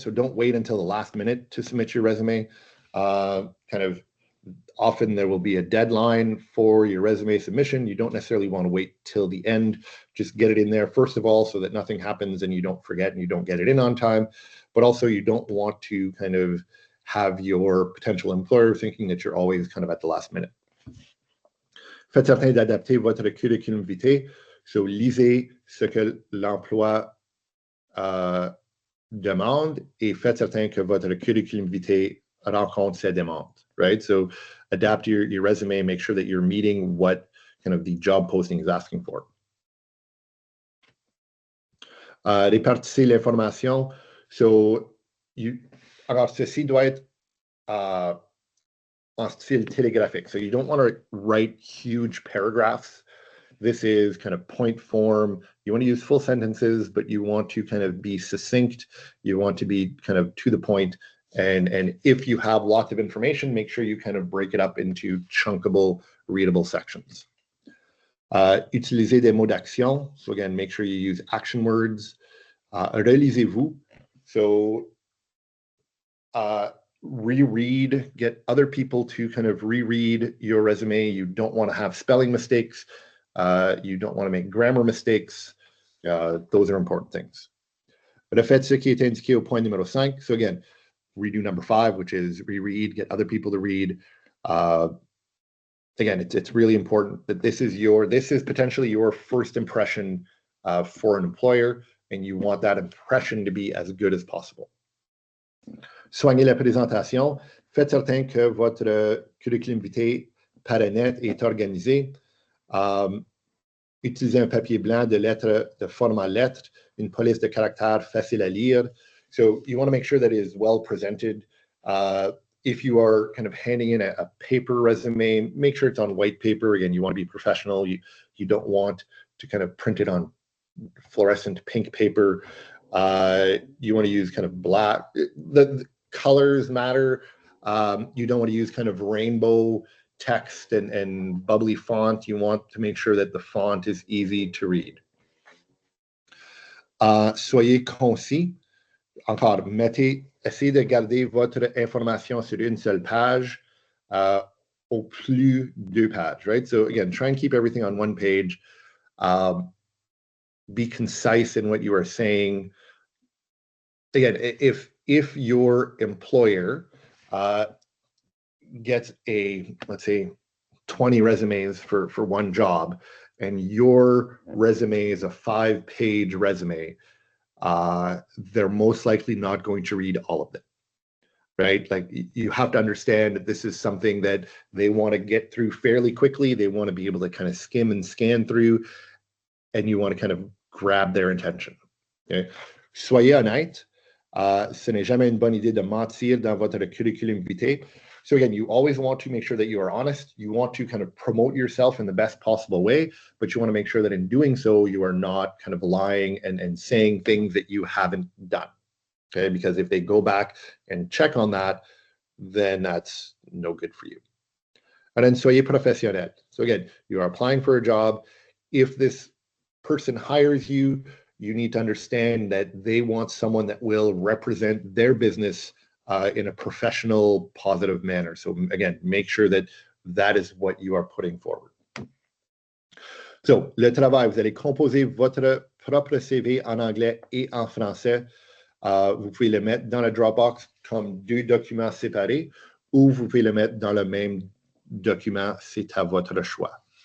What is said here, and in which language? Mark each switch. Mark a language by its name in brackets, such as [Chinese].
[English] So don't wait until the last minute to submit your resume. Kind of often there will be a deadline for your resume submission. You don't necessarily want to wait till the end. Just get it in there, first of all, so that nothing happens and you don't forget and you don't get it in on time. But also you don't want to kind of have your potential employer thinking that you're always kind of at the last minute. [French] Faites certain d'adapter votre curriculum vitae. So lisez ce que l'emploi demande et faites certain que votre curriculum vitae rencontre ses demandes, right? [English] So adapt your resume, make sure that you're meeting what kind of the job posting is asking for. [French] Répartissez l'information. So alors ceci doit être en style télégraphique. [English] So you don't want to write huge paragraphs. This is kind of point form. You want to use full sentences, but you want to kind of be succinct. You want to be kind of to the point. And if you have lots of information, make sure you kind of break it up into chunkable, readable sections. [French] Utilisez des mots d'action. [English] So again, make sure you use action words. [French] Relisez-vous. [English] So reread, get other people to kind of reread your resume. You don't want to have spelling mistakes. You don't want to make grammar mistakes. Those are important things. [French] Refaites ce qui est indiqué au point numéro 5. [English] So again, redo number 5, which is reread, get other people to read. Again, it's really important that this is potentially your first impression for an employer, and you want that impression to be as good as possible. [French] Soignez la présentation. Faites certain que votre curriculum vitae paraît net et est organisé. Utilisez un papier blanc de lettres de format lettres, une police de caractères facile à lire. [English] So you want to make sure that it is well presented. If you are kind of handing in a paper resume, make sure it's on white paper. Again, you want to be professional. You don't want to kind of print it on fluorescent pink paper. You want to use kind of black. The colors matter. You don't want to use kind of rainbow text and bubbly font. You want to make sure that the font is easy to read. [French] Soyez concis. encore, essayez de garder votre information sur une seule page, au plus deux pages, right? [English] So again, try and keep everything on one page. Be concise in what you are saying. Again, if your employer gets let's say 20 resumes for one job, and your resume is a 5-page resume, they're most likely not going to read all of them, right? Like, you have to understand that this is something that they want to get through fairly quickly. They want to be able to kind of skim and scan through, and you want to kind of grab their attention. [French] Okay? Soyez honnête. Ce n'est jamais une bonne idée de mentir dans votre curriculum vitae. [English] So again, you always want to make sure that you are honest. You want to kind of promote yourself in the best possible way, but you want to make sure that in doing so, you are not kind of lying and saying things that you haven't done. Okay, because if they go back and check on that, then that's no good for you. And then [French] soyez professionnel. [English] So again, you are applying for a job. If this person hires you, you need to understand that they want someone that will represent their business in a professional, positive manner. So again, make sure that that is what you are putting forward. [French] So, le travail, vous allez composer votre propre CV en anglais et en français. Vous pouvez le mettre dans la Dropbox comme 2 documents séparés, ou vous pouvez le mettre dans le même document, c'est à votre choix.